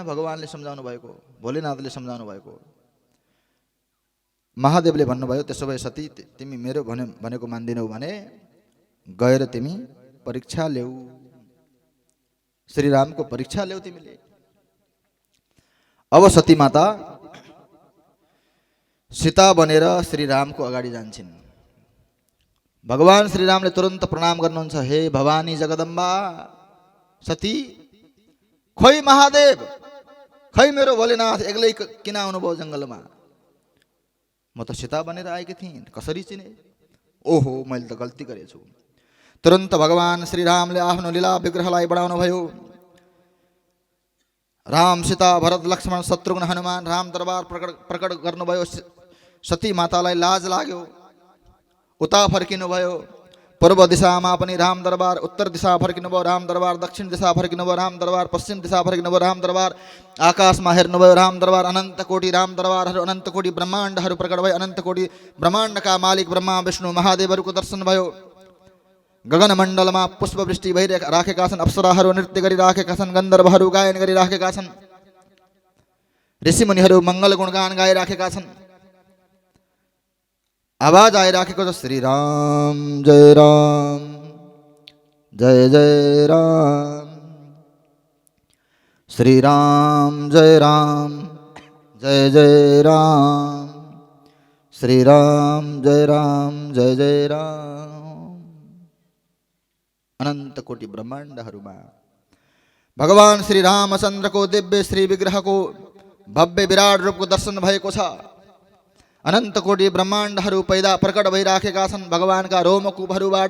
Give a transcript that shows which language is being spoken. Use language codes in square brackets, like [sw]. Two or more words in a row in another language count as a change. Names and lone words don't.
[ne] भगवानले सम्झाउनु भएको, भोलेनाथले सम्झाउनु भएको। महादेवले भन्नुभयो त्यसो भए सती तिमी मेरो भनेको मान्दिनौ भने गएर तिमी परीक्षा ल्याऊ, श्रीरामको परीक्षा ल्याऊ तिमीले। अब सती माता सीता बनेर श्रीरामको अगाडि जान्छन्। भगवान श्रीरामले तुरन्त प्रणाम गर्नुहुन्छ। हे भवानी जगदम्बा सती, खोइ महादेव, खै मेरो भोलेनाथ एक्लै किन आउनुभयो जङ्गलमा? म त सीता बनेर आएकी थिएँ, कसरी चिने? ओहो मैले त गल्ती गरेछु। तुरन्त भगवान श्रीरामले आफ्नो लीला विग्रहलाई बढाउनु भयो। राम सीता भरत लक्ष्मण शत्रुघ्न हनुमान राम दरबार प्रकट गर्नुभयो। सती मातालाई लाज लाग्यो, उता फर्किनुभयो। पूर्व दिशामा पनि राम दरबार, उत्तर दिशा फर्किनुभयो राम दरबार, दक्षिण दिशा फर्किनुभयो राम दरबार, पश्चिम दिशा फर्किनुभयो राम दरबार, आकाशमा हेर्नुभयो राम दरबार। अनन्त कोटी राम दरबारहरू, अनन्त कोटी ब्रह्माण्डहरू प्रकट भए। अनन्त कोटी ब्रह्माण्डका मालिक ब्रह्मा विष्णु महादेवहरूको दर्शन भयो। गगन मण्डलमा पुष्पवृष्टि भइराखेका छन्। अप्सराहरू नृत्य गरिराखेका छन्। गन्धर्वहरू गायन गरिराखेका छन्। ऋषिमुनिहरू मङ्गल गुणगान गाइराखेका छन्। आवाज आइराखेको छ श्री राम जय राम, जय जय राम, श्री राम जय राम, जय जय राम, श्री राम जय राम, जय जय राम। अनन्त कोटी ब्रह्माण्डहरूमा भगवान श्री रामचन्द्रको दिव्य श्री विग्रहको भव्य विराट रूपको दर्शन भएको छ। अनंत कोटि ब्रह्माण्डहरू पैदा प्रकट भइराखेका छन् भगवानका रोमकूपहरूबाट।